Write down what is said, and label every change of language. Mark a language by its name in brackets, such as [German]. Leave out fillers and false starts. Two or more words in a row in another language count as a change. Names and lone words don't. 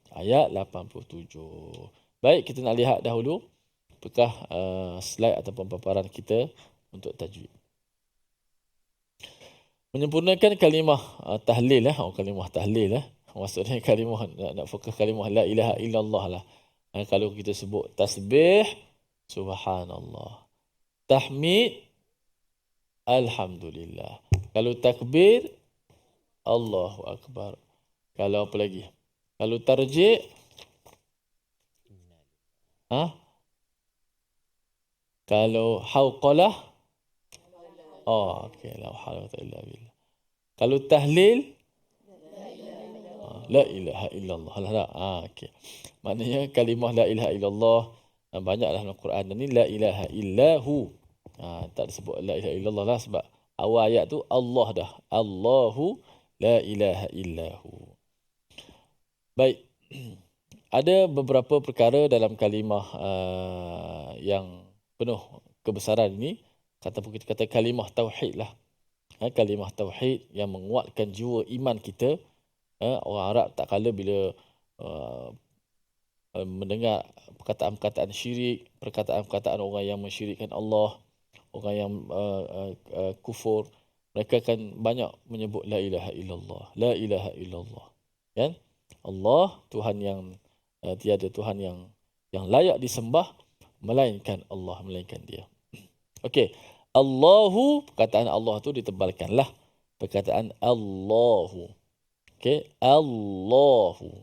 [Malay] Ayat 87. Baik, kita nak lihat dahulu apakah slide ataupun paparan kita untuk tajwid. Menyempurnakan kalimah tahlil kalimah tahlil maksudnya kalimah nak fokus kalimah [Arabic] لا إله إلا الله [Malay] lah. Kalau kita sebut tasbih subhanallah, tahmid alhamdulillah, kalau takbir [Arabic] الله أكبر, [Malay] kalau apa lagi, kalau tarjih kalau hauqalah okey, [Arabic] لا حول ولا إلا بالله. [Malay] Kalau tahlil [Arabic] لا إله إلا الله. [Malay] Okey. Maknanya kalimah [Arabic] لا إله إلا الله [Malay] banyaklah dalam Quran, dan ni [Arabic] لا إله إلا هو. [Malay] Tak disebut [Arabic] لا إله إلا الله [Malay] lah sebab awal ayat tu Allah dah. [Arabic] الله لا إله إلا هو. [Malay] Baik. Ada beberapa perkara dalam kalimah yang penuh kebesaran ini. Kita kata kalimah tauhid lah. Kalimah tauhid yang menguatkan jiwa iman kita. Orang Arab tak kala bila mendengar perkataan-perkataan syirik, perkataan-perkataan orang yang mensyirikkan Allah, orang yang kufur, mereka akan banyak menyebut [Arabic] لا إله إلا الله, لا إله إلا الله. [Malay] Kan? Allah Tuhan yang tiada Tuhan yang layak disembah melainkan Allah, melainkan Dia. Okey, Allahu, perkataan Allah tu ditebalkanlah. Perkataan Allahu. Okey, Allahu.